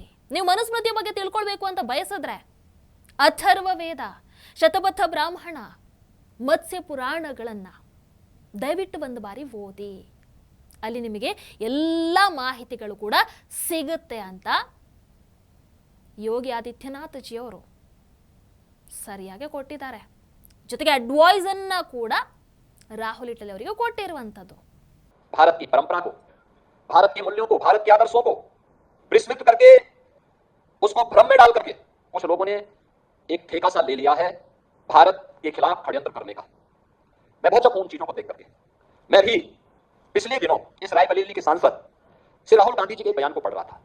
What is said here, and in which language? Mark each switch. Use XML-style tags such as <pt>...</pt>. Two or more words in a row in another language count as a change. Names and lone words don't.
<kn>ನೀವು ಮನುಸ್ಮೃತಿಯ ಬಗ್ಗೆ ತಿಳ್ಕೊಳ್ಬೇಕು ಅಂತ ಬಯಸಿದ್ರೆ ಅಥರ್ವ ವೇದ, ಶತಪಥ ಬ್ರಾಹ್ಮಣ, ಮತ್ಸ್ಯ ಪುರಾಣಗಳನ್ನು ದಯವಿಟ್ಟು ಒಂದು ಬಾರಿ ಓದಿ, ಅಲ್ಲಿ ನಿಮಗೆ ಎಲ್ಲ ಮಾಹಿತಿಗಳು ಕೂಡ ಸಿಗುತ್ತೆ ಅಂತ ಯೋಗಿ ಆದಿತ್ಯನಾಥ್ ಜಿ ಅವರು ಸರಿಯಾಗಿ ಕೊಟ್ಟಿದ್ದಾರೆ. ಜೊತೆಗೆ ಅಡ್ವೈಸ್ ಅನ್ನ ಕೂಡ ರಾಹುಲ್ ಇಟಲಿ ಅವರಿಗೆ ಕೊಟ್ಟಿರುವಂಥದ್ದು.</kn> <hi>भारत की परंपरा को, भारत के मूल्यों को, भारत के आदर्शों को विस्मृत करके उसको भ्रम में डाल करके कुछ लोगों ने एक ठेका सा ले लिया है भारत के खिलाफ षड्यंत्र करने का। मैं बहुत उन चीजों को देख करके मैं भी पिछले दिनों इस रायबरेली के सांसद श्री राहुल गांधी जी के बयान को पढ़ रहा था।</hi>